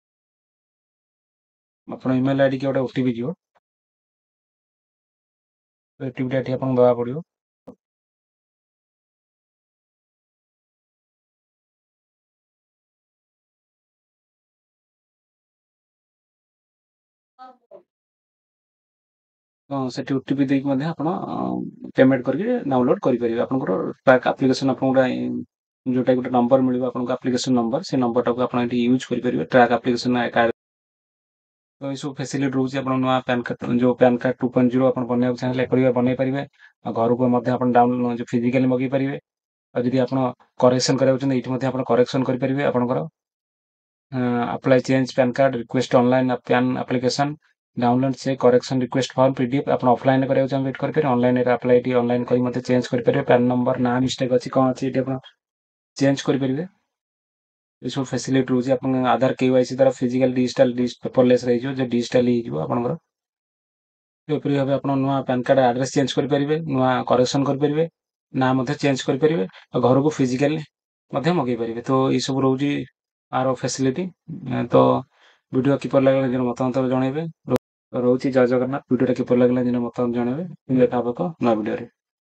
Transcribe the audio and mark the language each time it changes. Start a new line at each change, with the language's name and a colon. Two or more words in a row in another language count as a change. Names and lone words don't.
Odia: ଆପଣ ଇମେଲ ଆଇଡି କି ଗୋଟେ ଓଟିପି ଯିବ ଓଟିପିଟା ଏଠି ଆପଣଙ୍କୁ ଦେବାକୁ ପଡିବ ସେଠି ଓଟିପି ଦେଇକି ମଧ୍ୟ ଆପଣ ପେମେଣ୍ଟ କରିକି ଡାଉନଲୋଡ୍ କରିପାରିବେ ଆପଣଙ୍କର
English: track application
Odia: ଆପଣଙ୍କର ଯୋଉଟା ଗୋଟେ ନମ୍ବର ମିଳିବ ଆପଣଙ୍କ
English: application number
Odia: ସେ ନମ୍ବରଟାକୁ ଆପଣ ଏଠି ୟୁଜ୍ କରିପାରିବେ
English: track application
Odia: ତ ଏସବୁ ଫ୍ୟାସିଲିଟି ରହୁଛି ଆପଣ ନୂଆ
English: PAN card
Odia: ଯୋଉ
English: PAN card
Odia: 2.0 ଆପଣ ବନେଇବାକୁ ଚାହିଁଲେ ବନେଇ ପାରିବେ ଆଉ ଘରକୁ ମଧ୍ୟ ଆପଣ
English: download physically
Odia: ମଗେଇ ପାରିବେ ଆଉ ଯଦି ଆପଣ କରେକ୍ସନ କରିବାକୁ ଚାହୁଁଛନ୍ତି ଏଇଠି ମଧ୍ୟ ଆପଣ କରେକ୍ସନ କରିପାରିବେ ଆପଣଙ୍କର
English: apply change PAN card request online PAN application download से correction request form PDF
Odia: ଆପଣ ଅଫଲାଇନରେ କରିବାକୁ ଚାହିଁବେ ଏଠି କରିପାରିବେ ଅନଲାଇନରେ ଆପ୍ଲାଏ ଏଠି ଅନଲାଇନ କରି ମଧ୍ୟ ଚେଞ୍ଜ କରିପାରିବେ
English: PAN number
Odia: ନାଁ ମିଷ୍ଟେକ୍ ଅଛି କ'ଣ ଅଛି ଏଠି ଆପଣ ଚେଞ୍ଜ କରିପାରିବେ ଏସବୁ ଫ୍ୟାସିଲିଟି ରହୁଛି ଆପଣଙ୍କ ଆଧାର କେୱାଇସି ଦ୍ୱାରା
English: physical digital paperless
Odia: ହେଇଯିବ ଯେ ଡିଜିଟାଲି ହେଇଯିବ ଆପଣଙ୍କର ଏପରି ଭାବେ ଆପଣ ନୂଆ
English: PAN card address change
Odia: କରିପାରିବେ ନୂଆ କରେକ୍ସନ କରିପାରିବେ ନାଁ ମଧ୍ୟ ଚେଞ୍ଜ କରିପାରିବେ ଆଉ ଘରକୁ ଫିଜିକାଲି ମଧ୍ୟ ମଗେଇ ପାରିବେ ତ ଏଇସବୁ ରହୁଛି ଆର ଫ୍ୟାସିଲିଟି ତ ଭିଡ଼ିଓ କିପରି ଲାଗିଲା ନିଜର ମତାମତ ଜଣାଇବେ ରହୁଛି ଜୟ ଜଗନ୍ନାଥ ଭିଡ଼ିଓଟା କିପରି ଲାଗିଲା ନିଜର ମତାମତ ଜଣାଇବେ ଦେଖା ହବ ଏକ ନୂଆ ଭିଡ଼ିଓରେ